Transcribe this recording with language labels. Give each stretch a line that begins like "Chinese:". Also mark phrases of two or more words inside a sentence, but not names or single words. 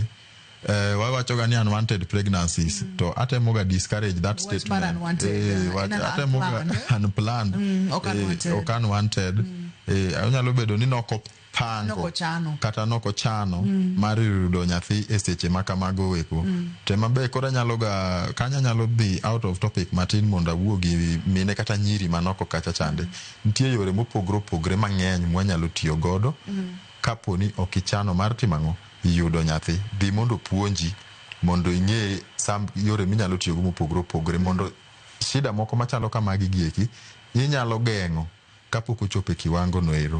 Luo (Kenya and Tanzania): Wawacho ga ni
English: unwanted pregnancies,
Luo (Kenya and Tanzania): to atemo ga
English: discourage that statement.
Luo (Kenya and Tanzania): Atemo ga unplanned, ok unwanted. Onyalo bedo ni nokopango kata nokochano mar yudo nyathi e seche makamago weko. Tema be kora nyalo ga kanya nyalo dhi
English: out of topic
Luo (Kenya and Tanzania): matin mondo awuo gi mine kata nyiri manoko kacha chande. Nitie yore mopogore mang'eny mwanyalo tiyo godo kapo ni okichano mar timang'o yudo nyathi. Dhi mondo puonji mondo ing'e yore minyalo tiyo go mopogore mondo shida moko machalo kamagi gieki inyalo geng'o kapok ochopo e kiwango noero.